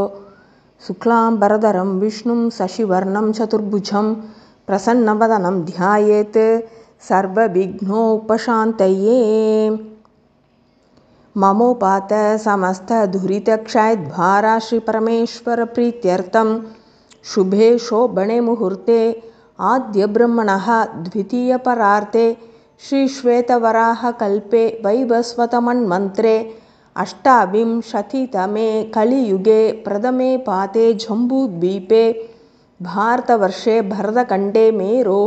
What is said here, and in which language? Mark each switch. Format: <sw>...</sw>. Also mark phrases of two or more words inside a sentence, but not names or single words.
<sa>शुक्लाम्बरधरं विष्णुं शशिवर्णं चतुर्भुजं प्रसन्नवदनं ध्यायेत् सर्व विघ्नोपशान्तये. ममोपात्त समस्त दुरितक्षयद्वारा श्री परमेश्वर प्रीत्यर्थं शुभे शोभणे मुहूर्ते आद्य ब्रह्मणः द्वितीय परार्ते श्री श्वेतवराह कल्पे वैवस्वतमन्मन्त्रे अष्टाविंशतितमे कलियुगे प्रथमे पाते जम्बूद्वीपे भारतवर्षे भरतखण्डे मेरोः</sa>